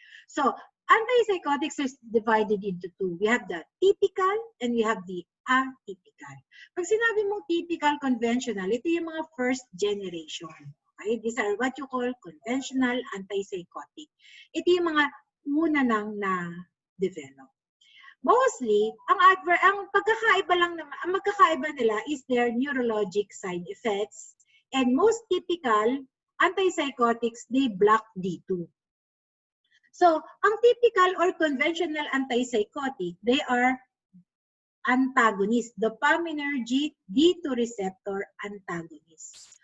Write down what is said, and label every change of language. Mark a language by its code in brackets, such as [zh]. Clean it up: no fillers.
[en] So, antipsychotics is divided into two. We have the typical and we have the atypical. [tl] Pag sinabi mong typical, conventional, ito yung mga first generation. Okay? [en] These are what you call conventional antipsychotic. [tl] Ito yung mga una nang na-develop. [en] Mostly, [tl] ang magkakaiba nila [en] is their neurologic side effects. And most typical antipsychotics, they block D2. So, ang typical or conventional antipsychotic, they are antagonists, dopaminergic D2 receptor antagonists.